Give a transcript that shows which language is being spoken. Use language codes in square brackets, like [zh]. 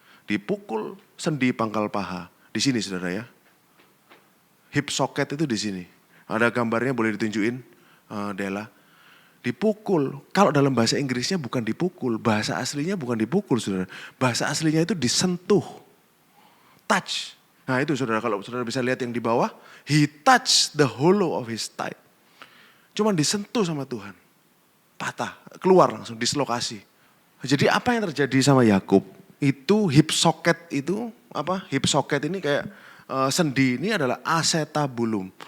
[id] Dipukul sendi pangkal paha. Di sini, saudara ya. Hip socket itu di sini. Ada gambarnya, boleh ditunjukin, Dela. Dipukul. Kalau dalam bahasa Inggrisnya bukan dipukul. Bahasa aslinya bukan dipukul, saudara. Bahasa aslinya itu disentuh. Touch. Nah itu saudara, kalau saudara bisa lihat yang di bawah. [en] He touched the hollow of his thigh. [id] Cuman disentuh sama Tuhan. Patah. Keluar langsung, dislokasi. Jadi apa yang terjadi sama Yakub? Itu hip socket itu, hip socket ini kayak sendi ini adalah acetabulum.